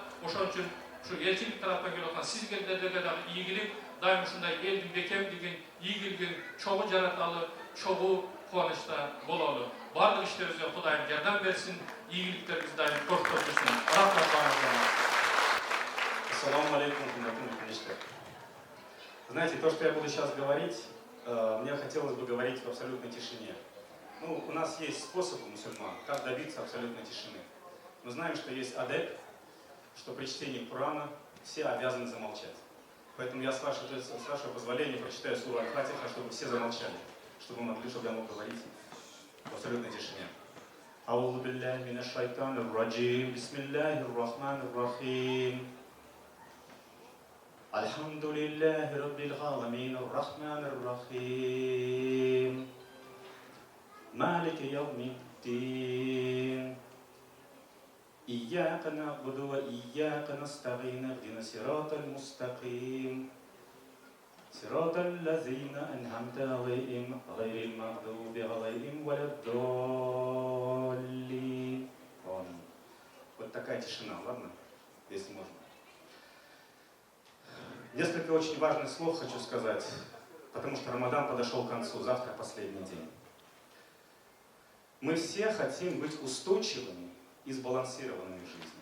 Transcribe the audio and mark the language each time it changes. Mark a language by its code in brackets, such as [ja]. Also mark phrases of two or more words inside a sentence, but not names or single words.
[ky] Ошон үчүн ушу элчилик тараптан келип аткан сизге дагы ийгилик, дайым ушундай элдин бекемдигин, ийгилигин чогуу жараталы, чогуу кубанычта бололу. Бардык иштерибизге Кудайым жардам берсин, ийгиликтерибиз дайым көп жүрсүн. Рахмат баарыңыздарга. [ar] السلام عليكم, хурматтуу. [ru] Знаете, то, что я буду сейчас говорить, мне хотелось бы говорить в абсолютной тишине. Ну, у нас есть способ у мусульман, как добиться абсолютной тишины. Мы знаем, что есть адеп, что при чтении Корана все обязаны замолчать. Поэтому я с вашего позволения прочитаю суру Аль-Фатиха, чтобы все замолчали, чтобы я мог говорить в абсолютной тишине. [ar] أعوذ بالله من الشيطان الرجيم بسم الله الرحمن الرحيم. الحمد لله رب العالمين، الرحمن الرحيم. مالك يوم الدين. إياك نعبد وإياك نستعين اهدنا الصراط المستقيم صراط الذين أنعمت عليهم غير المغضوب عليهم ولا الضالين. [ru] Вот такая тишина, ладно? Если можно. Несколько очень важных слов хочу сказать, потому что Рамадан подошел к концу, завтра последний день. Мы все хотим быть устойчивыми и сбалансированными в жизни.